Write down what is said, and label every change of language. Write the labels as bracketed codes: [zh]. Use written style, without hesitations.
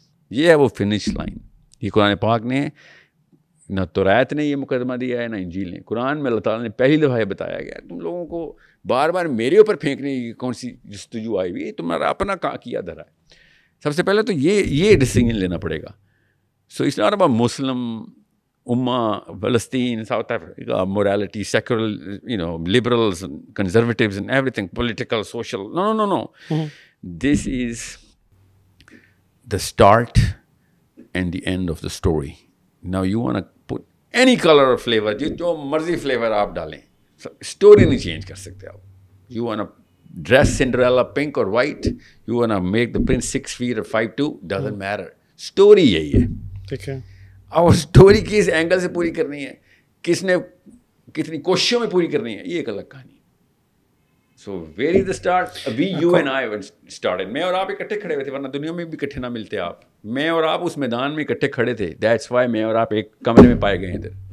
[ur] یہ ہے وہ فنش لائن. یہ قرآن پاک نے, نہ توریت نے یہ مقدمہ دیا ہے نہ انجیل نے. قرآن میں اللہ تعالیٰ نے پہلی دفعہ یہ بتایا گیا تم لوگوں کو بار بار میرے اوپر پھینکنے کی کون سی جستجو آئی ہوئی ہے, تمہارا اپنا کیا دھرا ہے. سب سے پہلے تو یہ ڈیسیجن لینا پڑے گا. [en] So it's not about Muslim Ummah, Palestine, South Africa, morality, secular, liberals, and conservatives and everything, political, social. No. This is the start and the end of the story. Now you want to put any color or flavor, [ur] جو مرضی [en] flavor آپ ڈالیں, story نہیں change [ur] کر سکتے آپ. [en] You want to dress Cinderella pink or white, you want to make the prince 6 feet or 5'2", doesn't matter. [ur] Story یہی ہے. ٹھیک ہے. اور اسٹوری کس اینگل سے پوری کرنی ہے, کس نے کتنی کوششوں میں پوری کرنی ہے, یہ ایک الگ کہانی ہے. [en] So where is the start, we you and I started. [ur] میں اور آپ اکٹھے کھڑے ہوئے تھے, ورنہ دنیا میں بھی اکٹھے نہ ملتے آپ. میں اور آپ اس میدان میں اکٹھے کھڑے تھے, [en] that's why [ur] میں اور آپ ایک کمرے میں پائے گئے ہیں ادھر.